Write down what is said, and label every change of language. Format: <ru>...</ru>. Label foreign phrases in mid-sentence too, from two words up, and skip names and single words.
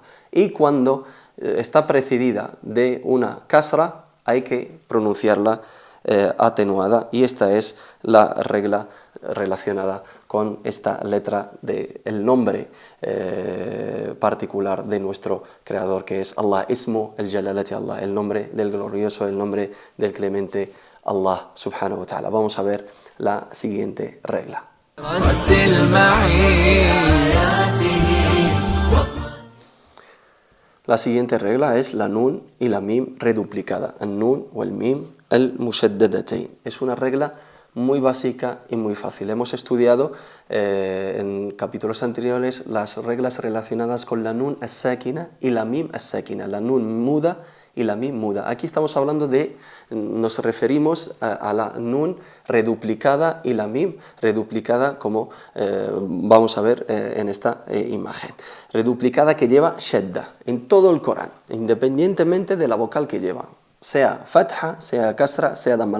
<es>Y cuando está precedida de una kasra hay que pronunciarla atenuada, y esta es la regla relacionada con esta letra del nombre particular de nuestro Creador, que es Allah,</es> <ar>اسم الجلالة الله,</ar> <es>el nombre del glorioso, el nombre del clemente</es> <ar>الله سبحانه وتعالى.</ar> <es>Vamos a ver la siguiente regla. La siguiente regla es la nun y la mim reduplicada, el nun o el mim el mushaddadatayn. Es una regla muy básica y muy fácil. Hemos estudiado en capítulos anteriores las reglas relacionadas con la</es> <ar>النون الساكنة</ar> <es>y la</es> <ar>الميم الساكنة,</ar> <es>la nun muda y la mim muda. Aquí estamos hablando nos referimos a la nun reduplicada y la mim reduplicada, como vamos a ver en esta imagen. Reduplicada que lleva shadda en todo el Corán, independientemente de la vocal que lleva, sea fatha, sea kasra, sea damma.</es>